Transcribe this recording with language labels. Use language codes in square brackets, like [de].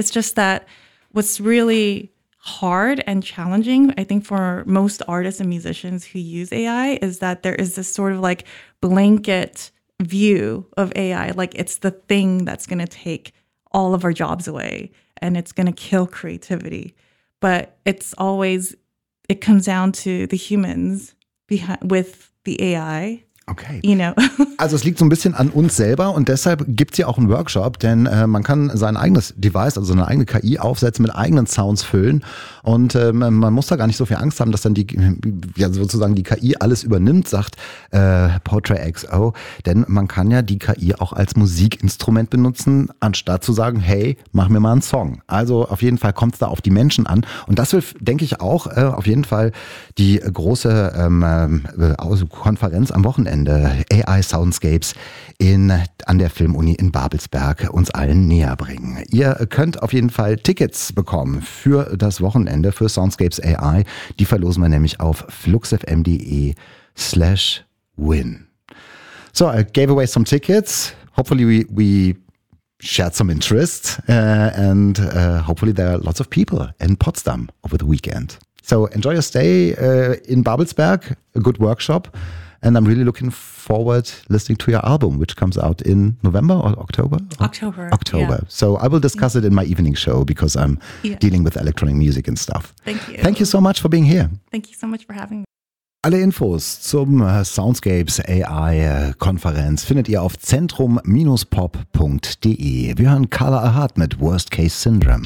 [en] It's just that what's really hard and challenging, I think, for most artists and musicians who use AI is that there is this sort of like blanket view of AI, like it's the thing that's going to take all of our jobs away and it's going to kill creativity. But it's always, it comes down to the humans behind with the AI. Okay. You know. [de] Also es liegt so ein bisschen an uns selber, und deshalb gibt es ja auch einen Workshop, denn man kann sein eigenes Device, also seine eigene KI aufsetzen, mit eigenen Sounds füllen, und man muss da gar nicht so viel Angst haben, dass dann die, ja, sozusagen die KI alles übernimmt, sagt Portrait XO, denn man kann ja die KI auch als Musikinstrument benutzen, anstatt zu sagen, hey, mach mir mal einen Song. Also auf jeden Fall kommt es da auf die Menschen an, und das will, denke ich, auch auf jeden Fall die große Konferenz am Wochenende, Ende AI Soundscapes an der Filmuni in Babelsberg uns allen näher bringen. Ihr könnt auf jeden Fall Tickets bekommen für das Wochenende für Soundscapes AI. Die verlosen wir nämlich auf fluxfm.de/win. [en] So, I gave away some tickets. Hopefully we shared some interest and hopefully there are lots of people in Potsdam over the weekend. So enjoy your stay in Babelsberg. A good workshop. And I'm really looking forward listening to your album, which comes out in November or October? October. Yeah. So I will discuss it in my evening show because I'm dealing with electronic music and stuff. Thank you. Thank you so much for being here. Thank you so much for having me. [de] Alle Infos zum Soundscapes AI-Konferenz findet ihr auf zentrum-pop.de. Wir hören Carla Ahart mit Worst Case Syndrome.